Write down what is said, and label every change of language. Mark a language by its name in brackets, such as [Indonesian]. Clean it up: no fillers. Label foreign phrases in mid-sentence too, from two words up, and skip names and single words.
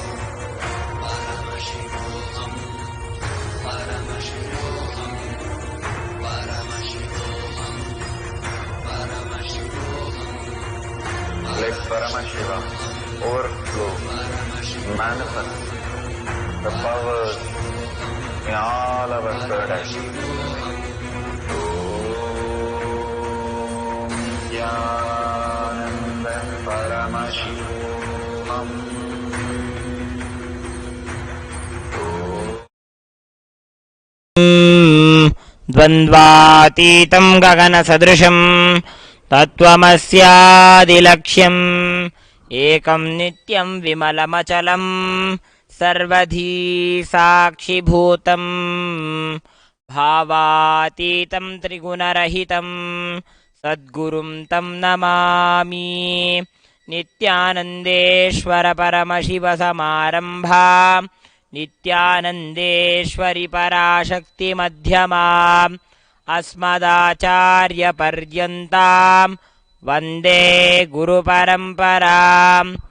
[English] Let Paramashiva overflow, manifest the powers in all our third eyes. [Sanskrit] Nithyananda Paramashivoham. ద్వంద్వాతీతం గగన సదృశం తత్వమస్యాదిలక్ష్యం ఏకం నిత్యం విమలమచలం సర్వధీ సాక్షిభూతం భావాతీతం త్రిగుణరహితం సద్గురుం తం నమామి. నిత్యానందేశ్వర పరమశివ సమారంభా నిత్యానందేశ్వరి పరాశక్తి మధ్యమా అస్మదాచార్య పర్యంతం వందే గురు పరంపరాం.